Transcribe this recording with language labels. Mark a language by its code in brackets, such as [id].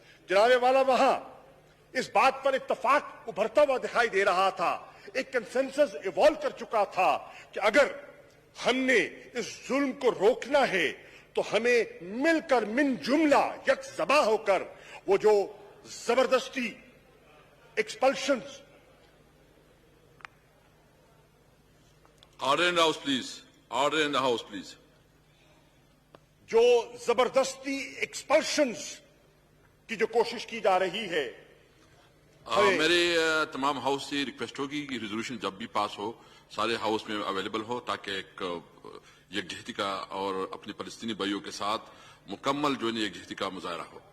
[ur] جناب والا, وہاں اس بات پر اتفاق ابھرتا ہوا دکھائی دے رہا تھا, ایک کنسنسس ایوالو کر چکا تھا کہ اگر ہم نے اس ظلم کو روکنا ہے تو ہمیں مل کر من جملہ یک زبا ہو کر وہ جو زبردستی ایکسپلشنز. [en] Order in the House, please. Order in the House, please. [ur] جو زبردستی ایکسپلشنز کی جو کوشش کی جا رہی ہے, میرے تمام ہاؤس سے ریکویسٹ ہوگی کہ ریزولوشن جب بھی پاس ہو سارے ہاؤس میں اویلیبل ہو, تاکہ ایک یکجہتی کا اور اپنے فلسطینی بھائیوں کے ساتھ مکمل جو ہے یکجہتی کا مظاہرہ ہو.